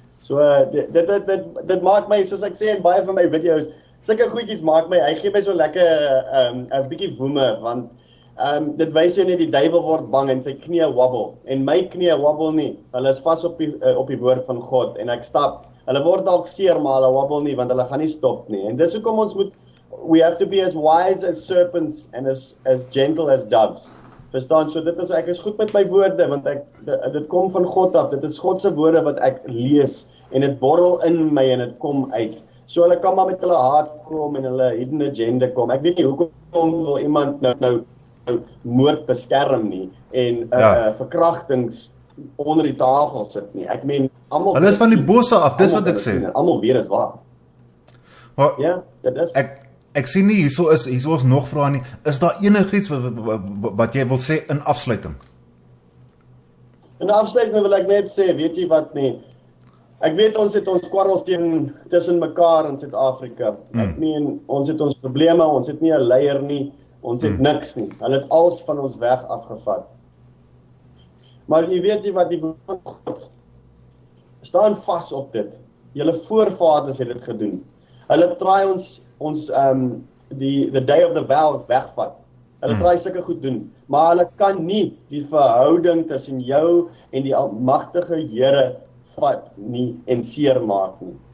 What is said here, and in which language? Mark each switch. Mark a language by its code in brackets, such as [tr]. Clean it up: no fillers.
[af] So dit maak my, soos ek sê in baie van my video's, sulke goedjies maak my, hy gee my so lekker 'n bietjie woeme, want dit wys jou net die duiwel word bang en sy knie wobble en my knie wobble nie. Hulle is vas op die woord van God en ek stap. Hulle word dalk seer, maar hulle wobble nie want hulle gaan nie stop nie. En dis hoekom ons moet [en] we have to be as wise as serpents and as gentle as doves. [af] Verstaan, so ek is goed met my woorde, want dit kom van God af, dit is God se woorde wat ek lees, en dit borrel in my en dit kom uit. So hulle kan maar met hulle haat kom en hulle [en] hidden agenda [af] kom. Ek weet nie hoekom wil iemand nou moord beskerm nie, en verkrachtings onder die tafel sit nie. Ek meen, almal... Hulle is van die bose af, dis wat ek sê. Almal weet is waar. Maar, ja, dit is... Ek sien nie, hierso is nog vrae nie. Is daar enigiets wat jy wil sê in afsluiting? In afsluiting wil ek net sê, weet jy wat nie, ek weet ons het ons kwarrels tussen mekaar in Suid-Afrika. Ek meen, ons het ons probleme, ons het nie 'n leier nie, ons het niks nie. Hulle het alles van ons weg afgevat. Maar jy weet nie wat die woord van God staan vas op dit. Julle voorvaders het dit gedoen. Hulle try ons the day of the vow wegvat. Hulle try sulke goed doen, maar hulle kan nie die verhouding tussen jou en die almagtige Here vat nie en seermaak nie.